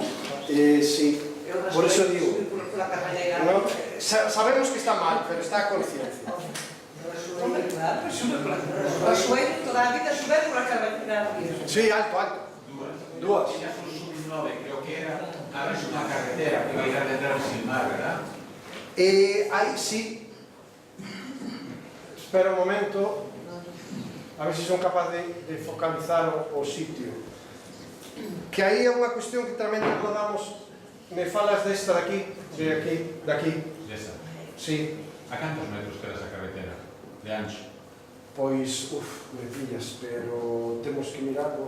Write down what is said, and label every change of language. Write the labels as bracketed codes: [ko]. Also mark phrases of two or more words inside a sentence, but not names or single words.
[es] Sí, por eso digo. [gl] Pola carballeira. [es] No, sabemos que está mal, pero está a conciencia. Hombre, claro, [gl] sube pola carballeira. O Sueiro toda a vida sube pola carballeira. [es] Sí, alto, alto. Dúas. Ya son sub-9, creo que era. Ahora es una carretera que va a ir a detrás sin mar, ¿verdad? Sí. Espera un momento. [gl] A ver se son capaz de focalizar o sitio. Que aí é unha cuestión que tamén rodamos. Me falas desta daqui, de aquí. Esa. [es] Sí. [gl] ¿A cantos metros queda esa carretera? De ancho. Pois, me pillas, pero temos que mirarlo.